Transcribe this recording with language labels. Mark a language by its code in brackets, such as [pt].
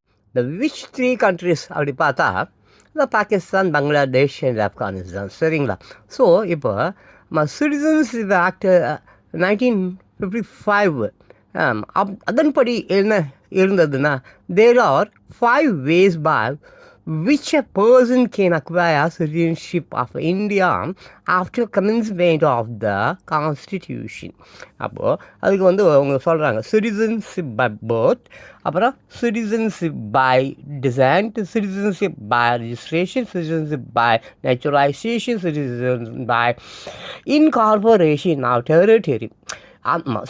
[ta] இந்த which 3 countries அப்படி பார்த்தா இந்த பாகிஸ்தான், பங்களாதேஷ் அண்ட் ஆப்கானிஸ்தான். சரிங்களா? ஸோ இப்போ சிட்டிசன்ஷிப் ஆக்ட் 1955 அதன்படி என்ன இருந்ததுன்னா, [en] There are 5 ways by which a person can acquire citizenship of India after commencement of the constitution. [ta] அப்போது அதுக்கு வந்து அவங்க சொல்கிறாங்க சிட்டிசன்ஷிப் பை பர்த், அப்புறம் citizenship by descent, citizenship by registration, citizenship by naturalisation, citizen by incorporation of territory. ஆமாம்.